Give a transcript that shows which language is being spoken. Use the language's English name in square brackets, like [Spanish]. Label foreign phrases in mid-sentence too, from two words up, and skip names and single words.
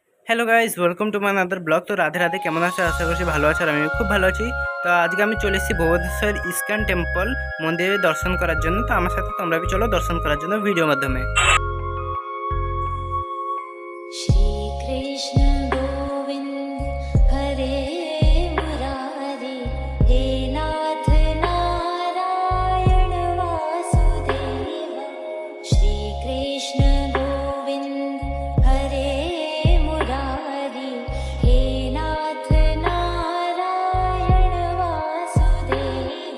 [English] Hello guys, welcome to my another blog. [Bangla] তো রাধে রাধে, কেমন আছো? আশা করছি ভালো আছো, আর আমি খুব ভালো আছি। তো আজকে আমি চলে এসেছি ভুবনেশ্বর ইস্কন টেম্পল মন্দিরে দর্শন করার জন্য। তো আমার সাথে তোমরা চলো দর্শন করার জন্য ভিডিও মাধ্যমে। [Sanskrit] श्रीकृष्ण गोविन्द हरे मुरारी हे नाथ नारायण वासुदेव। श्रीकृष्ण गोविन्द हरे मुरारी हे नाथ नारायण वासुदेव।